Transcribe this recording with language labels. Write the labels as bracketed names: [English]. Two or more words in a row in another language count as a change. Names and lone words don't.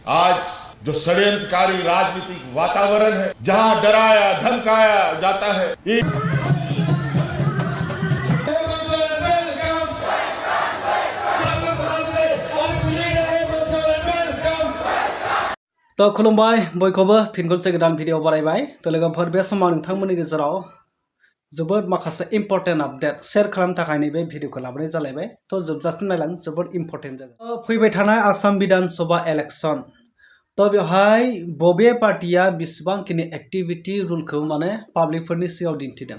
[Hindi] आज जो षड्यंत्रकारी राजनीतिक वातावरण है, जहां डराया धमकाया जाता है, [Bodo] तो खुलुमबाय बयखौबो फिन खनसे गोदान भिडिअ बारायबाय। तो लोगोफोर बे समाव नोंथांमोननि गेजेराव जोबोद माखासे [English] important update [Bodo] शेयार खालामनो थाखाय नैबे भिडिअखौ लाबोनाय जालायबाय। तो जोबजासिम नायलां, जोबोद [English] important. [Bodo] फैबाय थानाय आसाम विधानसभा इलेक्शन, तो बेवहाय बबे पार्टिया बेसेबांखिनि एक्टिभिटी रुलखौ माने पाब्लिकफोरनि सिगाङाव दिन्थिदों।